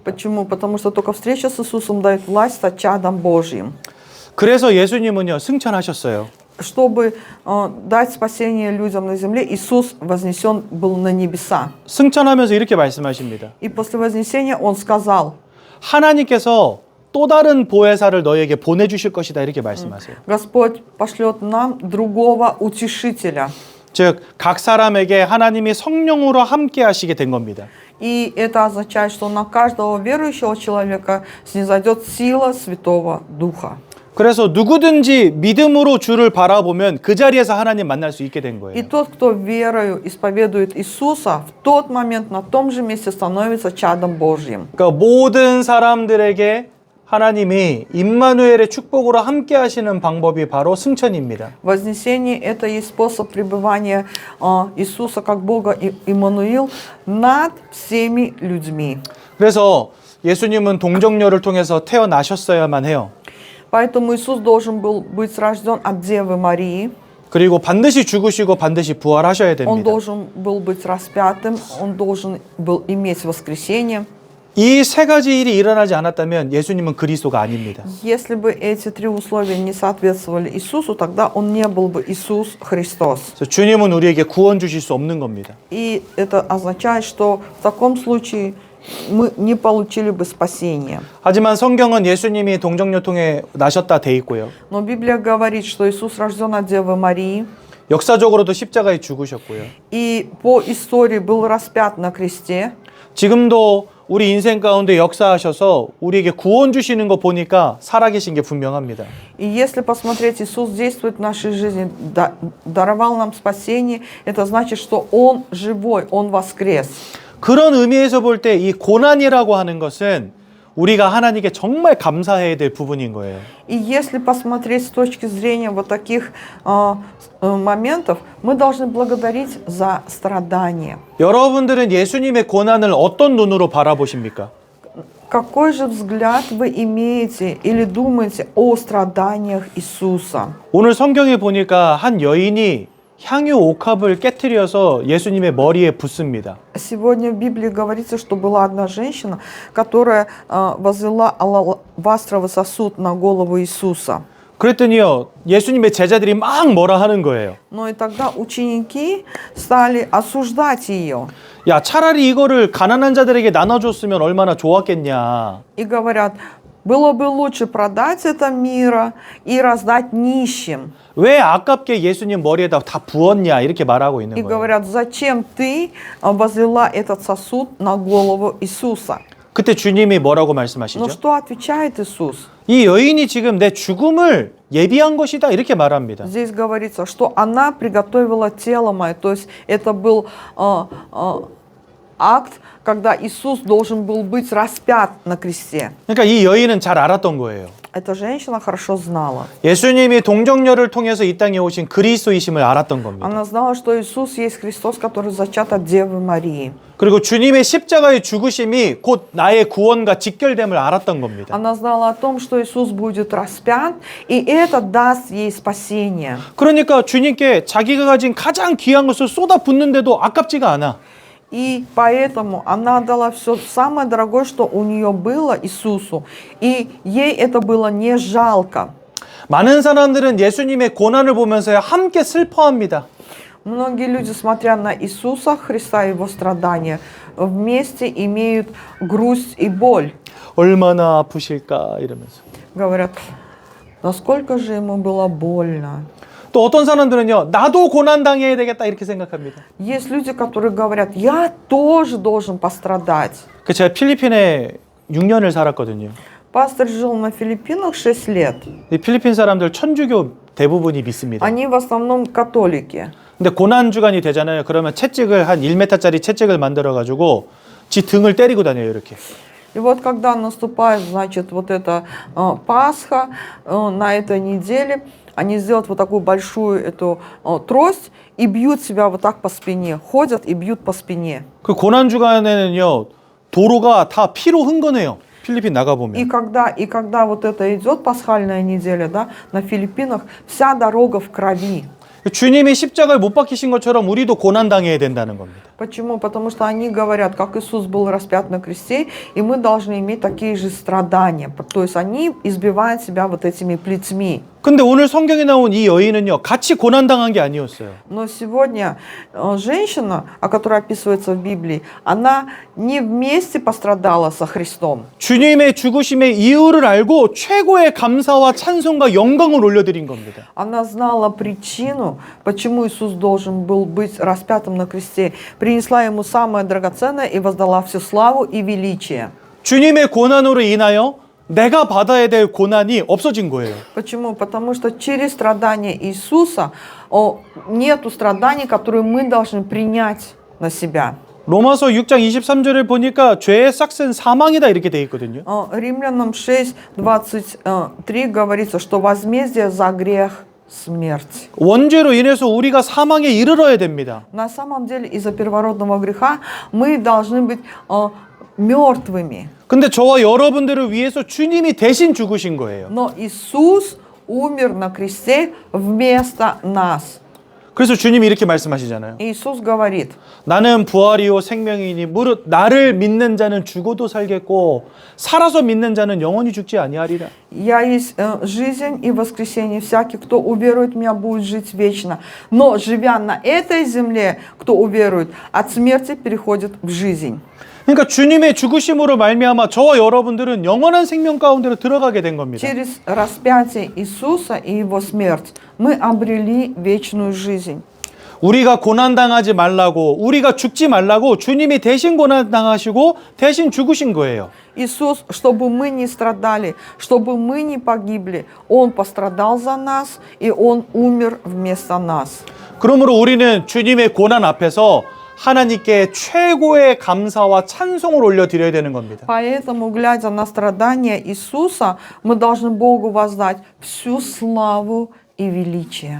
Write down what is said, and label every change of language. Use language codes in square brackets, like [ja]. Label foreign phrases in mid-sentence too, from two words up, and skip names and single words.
[ru] Почему? Потому что только встреча с Иисусом дает власть стать чадом Божьим. [ko] 그래서 예수님은요 승천하셨어요. [ru] Чтобы дать спасение людям на земле, Иисус вознесен был на небеса. [ko] 승천하면서 이렇게 말씀하십니다. [ru] И после вознесения Он сказал, [ko] 하나님께서 또 다른 보혜사를 너에게 보내주실 것이다 이렇게 말씀하세요. [ru] Господь пошлет нам другого утешителя. [ko] 즉 각 사람에게 하나님이 성령으로 함께 하시게 된 겁니다. [ru] И это означает, что на каждого верующего человека снизойдет сила Святого Духа. [ko] 그래서 누구든지 믿음으로 주를 바라보면 그 자리에서 하나님 만날 수 있게 된 [ru] И [ko] 거예요. [ru] тот, кто верою исповедует Иисуса, в тот момент на том же месте становится чадом Божьим. [ko] 그러니까 모든 사람들에게 하나님이 임마누엘의 축복으로 함께 하시는 방법이 바로 승천입니다. [ru] Вознесение – это и способ пребывания Иисуса как Бога Иммануил над всеми людьми. [ko] 그래서 예수님은 동정녀를 통해서 태어나셨어야만 해요. [ru] Поэтому Иисус должен был быть рожден от Девы Марии. [ko] 그리고 반드시 죽으시고 반드시 부활하셔야 [ru] Он [ko] 됩니다. [ru] должен был быть распятым, он должен был иметь воскресение. [ko] 이 세 가지 일이 일어나지 않았다면 예수님은 그리스도가 아닙니다. [ru] Если бы эти три условия не соответствовали Иисусу, тогда он не был бы Иисус Христос. [ko] 그래서 주님은 우리에게 구원 주실 수 없는 겁니다. [ru] И это означает, что в таком случае мы не получили бы спасения. [ko] 하지만 성경은 예수님이 동정녀 통해 나셨다 돼 있고요. [ru] Но Библия говорит, что Иисус рожден от Девы Марии, [ko] 역사적으로도 십자가에 죽으셨고요. [ru] и по истории был распят на кресте. [ko] 지금도 우리 인생 가운데 역사하셔서 우리에게 구원 주시는 거 보니까 살아계신 게 분명합니다. [ru] И если посмотреть, Иисус действует в нашей жизни, даровал нам спасение, это значит, что Он живой, Он воскрес. [ko] 그런 의미에서 볼 때 이 고난이라고 하는 것은 우리가 하나님께 정말 감사해야 될 부분인 거예요. [ru] И если посмотреть с точки зрения вот таких моментов, мы должны благодарить за страдания. [ko] 여러분들은 예수님의 고난을 어떤 눈으로 바라보십니까? [ru] Какой же взгляд вы имеете или думаете о страданиях Иисуса? [ko] 오늘 성경에 보니까 한 여인이 향유 옥합을 깨트려서 예수님의 머리에 붓습니다. [ru] Сегодня в Библии говорится, что была одна женщина, которая возлила алавастровый сосуд на голову Иисуса. [ko] 그랬더니요, 예수님의 제자들이 막 뭐라 하는 거예요. [ru] Но и тогда ученики стали осуждать ее. [ko] 야, 차라리 이거를 가난한 자들에게 나눠줬으면 얼마나 좋았겠냐. [ru] И говорят, было бы лучше продать это мира и раздать нищим. [ko] 왜 아깝게 예수님 머리에다 다 부었냐 이렇게 말하고 있는 [ru] И [ko] 거예요. [ru] говорят, зачем ты возлила этот сосуд на голову Иисуса? [ko] 그때 주님이 뭐라고 [ru] Но [ko] 말씀하시죠? [ru] что отвечает Иисус? [ko] 이 여인이 지금 내 죽음을 예비한 것이다 이렇게 말합니다. [ru] Здесь говорится, что она приготовила тело мое. То есть это был акт, когда Иисус должен был быть распят на кресте. [ko] 그러니까 이 여인은 잘 알았던 거예요. [ru] Эта женщина хорошо знала. [ko] 예수님이 동정녀를 통해서 이 땅에 오신 그리스도이심을 알았던 겁니다. [ru] Она знала, что Иисус есть Христос, который зачат от Девы Марии. [ko] 그리고 주님의 십자가의 죽으심이 곧 나의 구원과 직결됨을 알았던 겁니다. [ru] Она знала о том, что Иисус будет распят, и это даст ей спасение. [ko] 그러니까 주님께 자기가 가진 가장 귀한 것을 쏟아붓는데도 아깝지가 않아. [ru] И поэтому она отдала все самое дорогое, что у нее было Иисусу. И ей это было не жалко. [ko] 많은 사람들은 예수님의 고난을 보면서 함께 슬퍼합니다. [ru] Многие люди, смотря на Иисуса Христа и Его страдания, вместе имеют грусть и боль. [ko] 얼마나 아프실까 이러면서. [ru] Говорят, насколько же ему было больно. [ko] 또 어떤 사람들은요, 나도 고난 당해야 되겠다 이렇게 생각합니다. [ru] Есть люди, которые говорят, я тоже должен пострадать. [ko] 그 제가 필리핀에 6년을 살았거든요. [ru] Пастор жил на Филиппинах 6 лет. [ko] 이 필리핀 사람들 천주교 대부분이 믿습니다. [ru] Они в основном католики. [ko] 근데 고난 주간이 되잖아요. 그러면 채찍을 한 1m짜리 채찍을 만들어 가지고 지 등을 때리고 다녀요, 이렇게. [ru] И вот когда наступает, значит, вот эта Пасха на этой неделе, они сделают вот такую большую эту трость и бьют себя вот так по спине, ходят и бьют по спине. [ko] 그 고난 주간에는요 도로가 다 피로 흥건해요. 필리핀 나가 [ru] И [ko] 보면. [ru] когда вот это идет пасхальная неделя, да, на Филиппинах, вся дорога в крови. [ko] 주님이 십자가를 못 박히신 것처럼 우리도 고난 당해야 된다는 겁니다. [ru] Почему? Потому что они говорят, как Иисус был распят на кресте, и мы должны иметь такие же страдания. То есть они избивают себя вот этими плетьми. [ko] 근데 오늘 성경에 나온 이 여인은요 같이 고난 당한 게 아니었어요. [ru] Но сегодня женщина, о которой описывается в Библии, она не вместе пострадала со Христом. [ko] 주님의 죽으심의 이유를 알고 최고의 감사와 찬송과 영광을 올려드린 겁니다. [ru] Она знала причину, почему Иисус должен был быть распятым на кресте, принесла ему самое драгоценное и воздала всю славу и величие. [ko] 주님의 고난으로 인하여 내가 받아야 될 고난이 없어진 거예요. [ru] Почему? Потому что через страдания Иисуса нету страданий, которые мы должны принять на себя. [ko] 로마서 6장 23절을 보니까 죄의 싹은 사망이다 이렇게 돼 있거든요. [ru] Римлянам 6:23 говорится, что возмездие за грех смерть. [ko] 원죄로 인해서 우리가 사망에 이르러야 됩니다. [ru] На самом деле из-за первородного греха мы должны быть мертвыми. [ko] 근데 저와 여러분들을 위해서 주님이 대신 죽으신 거예요. [ru] Но Иисус умер на кресте вместо нас. [ko] 그래서 주님이 이렇게 말씀하시잖아요. [ru] Иисус говорит: [ko] 나는 부활이요 생명이니 무릇 나를 믿는 자는 죽어도 살겠고 살아서 믿는 자는 영원히 죽지 아니하리라. [ru] «Я есть жизнь и воскресение. Всякий, кто уверует в меня, будет жить вечно. Но, живя на этой земле, кто уверует, от смерти переходит в жизнь». [ko] 그러니까 주님의 죽으심으로 말미암아 저와 여러분들은 영원한 생명 가운데로 들어가게 된 겁니다. [ru] Через распятие Иисуса и Его смерть мы обрели вечную жизнь. [ko] 우리가 고난당하지 말라고 우리가 죽지 말라고 주님이 대신 고난당하시고 대신 죽으신 거예요. [ru] Иисус, чтобы мы не страдали, чтобы мы не погибли, Он пострадал за нас, и Он умер вместо нас. [ko] 그러므로 우리는 주님의 고난 앞에서 하나님께 최고의 감사와 찬송을 올려드려야 되는 겁니다. [ru] Поэтому, глядя на страдания Иисуса, мы должны Богу воздать всю славу и величие.